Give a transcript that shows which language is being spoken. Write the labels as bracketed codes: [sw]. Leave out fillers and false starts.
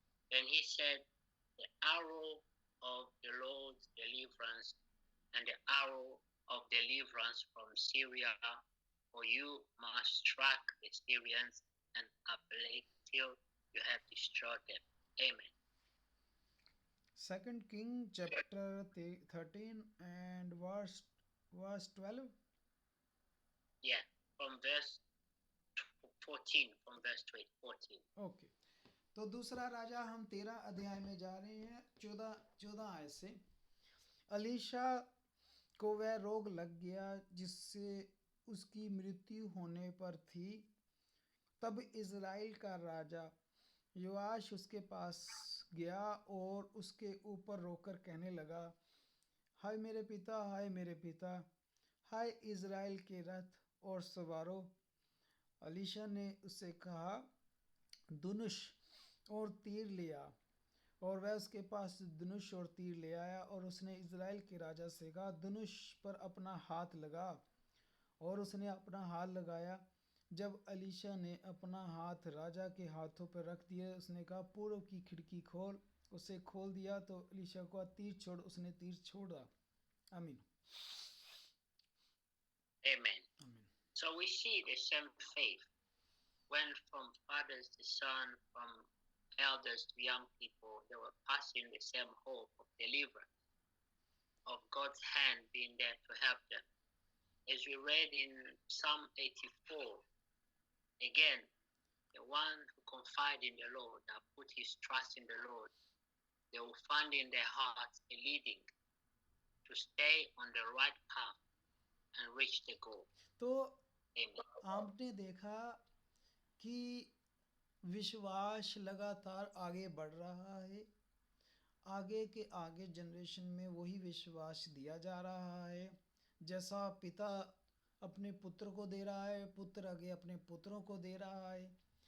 [en] Then he said, The arrow of the Lord's deliverance and the arrow of deliverance from Syria, for you must strike the Syrians and appallate till you have destroyed them. Amen. 2 King chapter 13 and verse 12. Yeah, from verse 14, from verse 14. [hi] Okay, तो दूसरा राजा हम 13 अध्याय में जा रहे हैं, 14 आयत से। अलीशा को वह रोग लग गया जिससे उसकी मृत्यु होने पर थी। तब इज़राइल का राजा योआश उसके पास गया और उसके ऊपर रोकर कहने लगा, हाय मेरे पिता, हाय मेरे पिता, हाय इज़राइल के रथ और सवारों। अलीशा ने उससे कहा, धनुष और तीर ले आ। और वह उसके पास धनुष और तीर ले आया और उसने इज़राइल के राजा से कहा, धनुष पर अपना हाथ लगा। और उसने अपना हाथ लगाया। जब अलीशा ने अपना हाथ राजा के हाथों पर रख दिया, उसने कहा पूर्व की खिड़की खोल। उसे खोल दिया तो अलीशा को तीर छोड़, उसने तीर छोड़ा। आमीन। [en] Amen. [hi] आमीन। [en] So we see the same faith when from fathers to son, from elders to young people, they were passing the same hope of deliverance, of God's hand being there to help them. As we read in Psalm 84, again, the one who confide in the Lord, that put his trust in the Lord, they will find in their hearts a leading to stay on the right path and reach the goal. [hi] तो [en] Amen. [hi] आपने देखा कि विश्वास लगातार आगे बढ़ रहा है। आगे के आगे जनरेशन में वही विश्वास दिया जा रहा है। जैसा पिता अपने पुत्र को दे रहा है, पुत्र आगे अपने पुत्रों को दे रहा है।